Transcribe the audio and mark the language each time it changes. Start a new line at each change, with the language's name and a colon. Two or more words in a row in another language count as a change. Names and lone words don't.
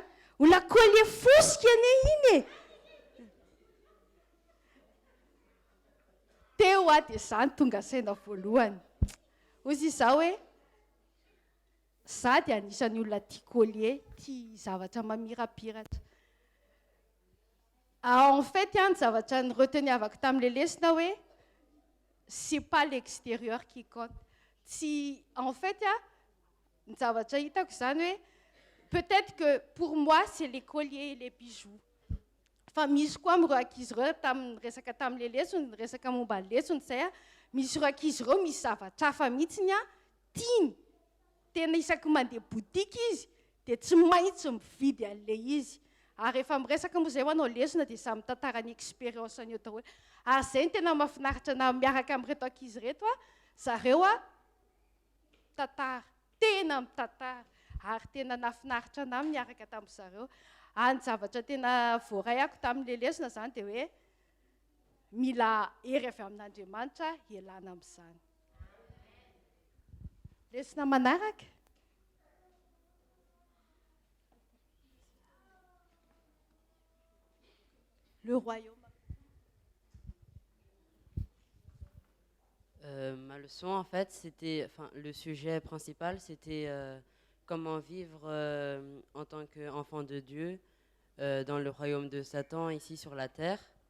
Malagasy: Ola collier fosika anie iny e! Teo dia izany tonga saina voalohany. Ozy izao hoe za dia anisan'ny olona tia collier, tia zavatra mamirapiratra.
French: En fait,
Malagasy: ny zavatra ny reteniavako tamin'le lesona hoe
French: c'est pas l'extérieur qui compte. En fait,
Malagasy: ny zavatra hitako izany hoe
French: peut-être que pour moi c'est les colliers et les bijoux.
Malagasy: Fa misy koa amin'ireo ankizy ireo resaka tamin'le lesona, resaka momba ny lesona izay misy ireo ankizy ireo misy zavatra hafa mihitsiny tiany. Tena isaky mandeha boutique izy dia tsy maintsy mividy an'le izy. Ary rehefa miresaka moa zay ho anao lesona dia samy tantara ny expérience an'io daholo. Ary zay ny tena mahafinaritra na miaraka amin'ireto ankizy reto a, zareo a tantara, tena mitantara. Ary tena nafinaritra anahy miaraka tamin'ny zareo. Ny zavatra tena voaray ako tamin'ilay lesona zany dia hoe mila hery avy amin'Andriamanitra ialana amin'izany. Lesona manaraka.
French: Le royaume. Ma leçon, en fait, le sujet principal, c'était comment vivre en tant qu'enfant de Dieu dans le royaume de Satan, ici sur la terre.